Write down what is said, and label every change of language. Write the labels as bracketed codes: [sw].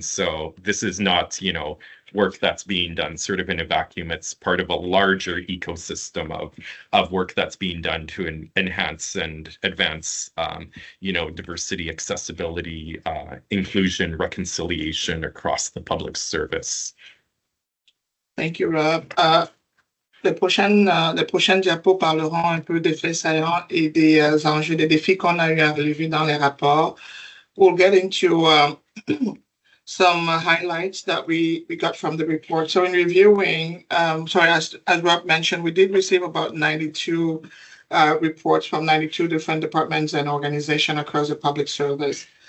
[en] And so this is not, work that's being done sort of in a vacuum. It's part of a larger ecosystem of work that's being done to enhance and advance, diversity, accessibility, inclusion, reconciliation across the public service. Thank you, Rob. [fr] Les prochaines diapos parleront un peu des faits saillants et des enjeux, des défis qu'on a eu à relever dans les rapports. [en] We'll get into some highlights that we got from the report. So in reviewing, as Rob mentioned, we did receive about 92 reports from 92 different departments and organizations across the public service.